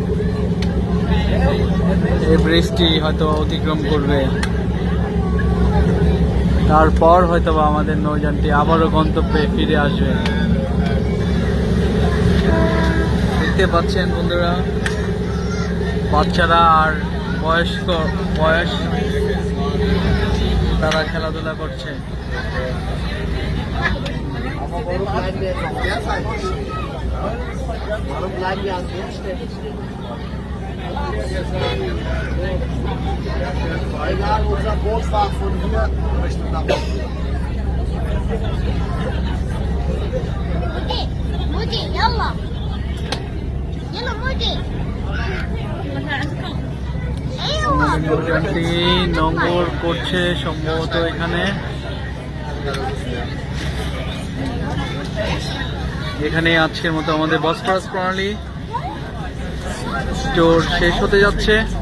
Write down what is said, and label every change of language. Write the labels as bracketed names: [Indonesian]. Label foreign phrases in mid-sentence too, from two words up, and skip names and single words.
[Bangla] এই ব্রিজটি হয়তো অতিক্রম করবে, তারপর হয়তো আমাদের নৌযানটি আবারও গন্তব্যে ফিরে আসবে। দেখতে পাচ্ছেন বন্ধুরা, বাচ্চারা আর বয়স তারা খেলাধুলা করছে। [German] Egal, unser Boot war von hier Richtung nach [Arabic] مودي يلا يلا مودي ايوه [Bangla] নৌযানটি নোঙর করছে সম্ভবত এখানে। এখানে আজকের মতো আমাদের বসফরাস প্রণালী স্টোর শেষ হতে যাচ্ছে।